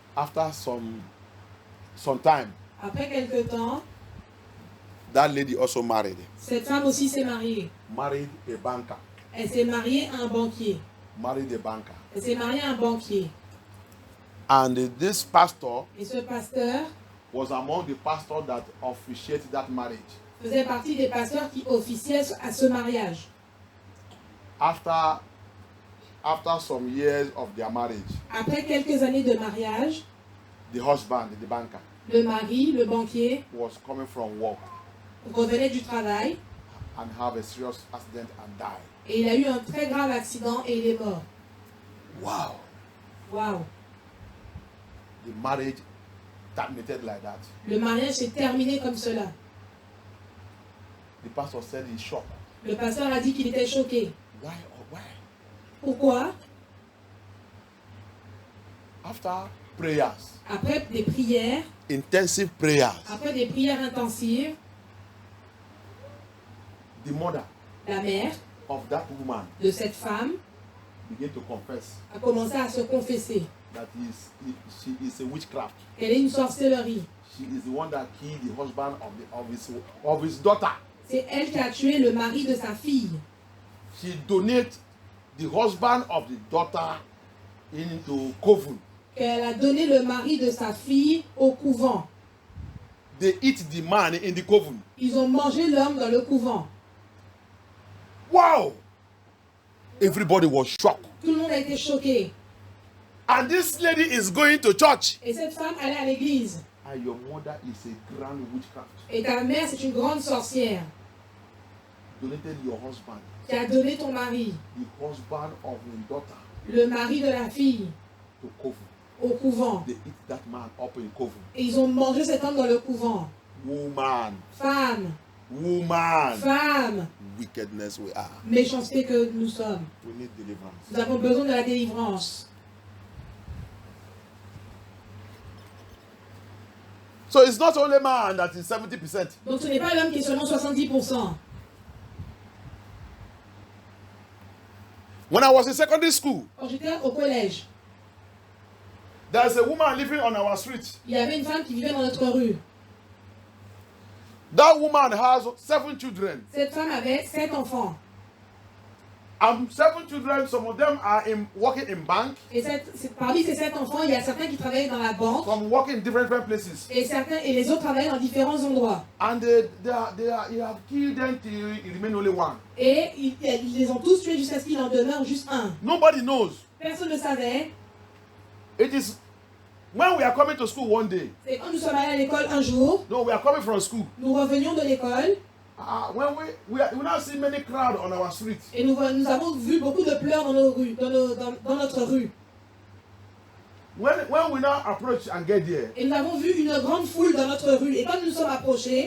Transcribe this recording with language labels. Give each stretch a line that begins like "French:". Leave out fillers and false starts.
English: After some time,
French: après quelque temps,
English: that lady also married.
French: cette femme aussi s'est mariée.
English: Married a banker.
French: Elle s'est mariée à un banquier.
English: Married a banker.
French: Elle s'est mariée à un banquier.
English: And this pastor
French: Et ce pasteur
English: was among the pastors that officiated that marriage.
French: faisait partie des pasteurs qui officiaient à ce mariage.
English: After some years of their marriage,
French: Après quelques années de mariage,
English: the husband, the banker,
French: le mari, le banquier,
English: was coming from work
French: revenait du travail
English: and have a serious accident and died.
French: et il a eu un très grave accident et il est mort.
English: Wow.
French: Waouh!
English: The marriage terminated like that.
French: Le mariage s'est terminé comme cela.
English: The pastor said he's shocked.
French: Le pasteur a dit qu'il était choqué.
English: Why or why?
French: Pourquoi?
English: After prayers,
French: Après des prières,
English: intensive prayers,
French: après des prières intensives,
English: the mother
French: la mère
English: of that woman
French: de cette femme
English: began to confess
French: a commencé à se confesser
English: that she is a witchcraft.
French: qu'elle est une sorcellerie.
English: She is the one that killed the husband of his daughter.
French: C'est elle qui a tué le mari de sa fille.
English: She donated the husband of the daughter into coven.
French: Qu'elle a donné le mari de sa fille au couvent.
English: They eat the man in the coven.
French: Ils ont mangé l'homme dans le couvent.
English: Wow! Everybody was shocked.
French: Tout le monde a été choqué.
English: And this lady is going to church.
French: Et cette femme allait à l'église.
English: And your mother is a grand witchcraft.
French: Et ta mère, c'est une grande sorcière
English: Donated your husband,
French: qui a donné ton mari,
English: the husband of your daughter,
French: le mari de la fille,
English: to coven.
French: au couvent.
English: They eat that man up in coven.
French: Et ils ont mangé cet homme dans le couvent.
English: Woman,
French: Femme,
English: woman,
French: femme,
English: wickedness we are.
French: méchanceté que nous sommes.
English: We need deliverance.
French: Nous avons besoin de la délivrance.
English: So it's not only man that is 70%.
French: Donc ce n'est pas l'homme qui est seulement 70%.
English: When I was in secondary school,
French: Quand j'étais au collège,
English: there's a woman living on our street.
French: il y avait une femme qui vivait dans notre rue.
English: That woman has 7 children.
French: Cette femme avait 7 enfants.
English: And 7 children, some of them are working in bank,
French: Et parmi ces 7 enfants, il y a certains qui travaillaient dans la banque
English: some working in different places.
French: et les autres travaillaient dans différents endroits.
English: And you have killed them till it remain only one.
French: Et ils les ont tous tués jusqu'à ce qu'il en demeure juste un.
English: Nobody knows.
French: Personne ne savait.
English: It is when we are coming to school one day.
French: C'est quand nous sommes allés à l'école un jour,
English: No, we are coming from school.
French: nous revenions de l'école
English: When we now see many crowd on our street.
French: et nous avons vu beaucoup de pleurs dans nos rues, dans notre rue.
English: When we now approach and get there,
French: Et nous avons vu une grande foule dans notre rue. Et quand nous nous sommes approchés,